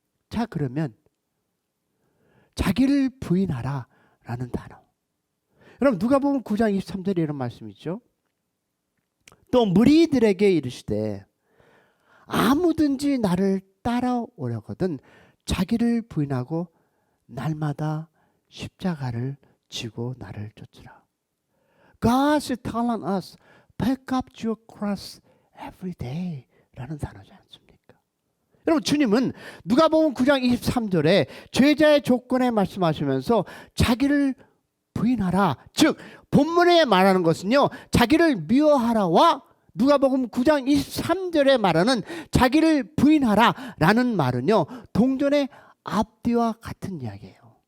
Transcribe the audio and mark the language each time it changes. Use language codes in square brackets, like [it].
[ko] 자, 그러면 자기를 부인하라 라는 단어, 여러분 누가복음 9장 23절에 이런 말씀이 있죠. 또 무리들에게 이르시되 아무든지 나를 따라오려거든 자기를 부인하고 날마다 십자가를 지고 나를 쫓으라. [en] God is telling us, pick up your cross every day [ko] 라는 단어지 않습니까? 여러분, 주님은 누가복음 9장 23절에 제자의 조건에 말씀하시면서 자기를 부인하라, 즉 본문에 말하는 것은요, 자기를 미워하라와 누가복음 9장 23절에 말하는 자기를 부인하라 라는 말은요, 동전의 앞뒤와 같은 이야기예요.